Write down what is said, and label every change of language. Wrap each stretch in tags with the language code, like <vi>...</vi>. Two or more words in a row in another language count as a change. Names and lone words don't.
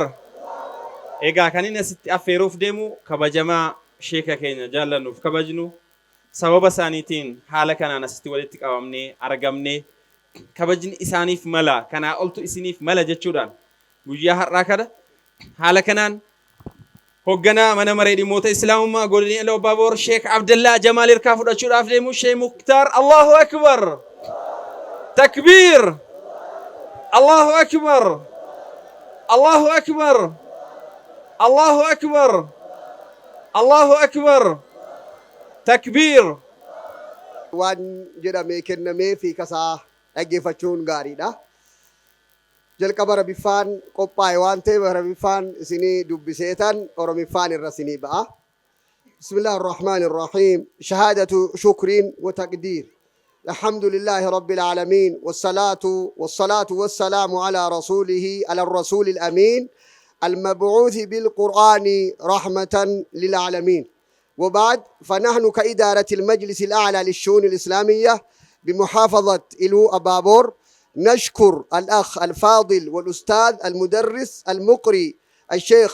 <om>Egaa kan inni asitti affeeruuf deemu kabajamaa sheeka keenya jaallannuuf kabajnu sababa isaaniitiin haala kanaan asitti walitti qabamnee argamnee kabajni isaaniif mala kanaa oltu isiniif mala jechuudhaan guyyaa har'aa kana haala kanaan hoogganaa mana maree dhimmoota islaamummaa godinii Iluu Abaaboor Sheek Abdallaa Jamaal hirkaa fudhachuudhaaf deemu Sheek Muktaar</om> <ar>الله أكبر. تكبير. الله أكبر. الله أكبر. الله أكبر. الله أكبر. تكبير.</ar> <om>Waan jedhamee kennamee fi kasaa dhaggeeffachuun gaariidha. Jalqaba Arabiffaan qophaa'e waan ta'eef Arabiffaan isinii dubbiseetan Oromiffaan irra isinii ba'a.</om> <ar>بسم الله الرحمن الرحيم. شهادة شكر وتقدير. الحمد لله رب العالمين والصلاة والسلام على رسوله على الرسول الأمين المبعوث بالقرآن رحمة للعالمين. وبعد فنحن كإدارة المجلس الأعلى للشؤون الإسلامية بمحافظة إلو أبابور نشكر الأخ الفاضل والأستاذ المدرس المقري الشيخ</ar>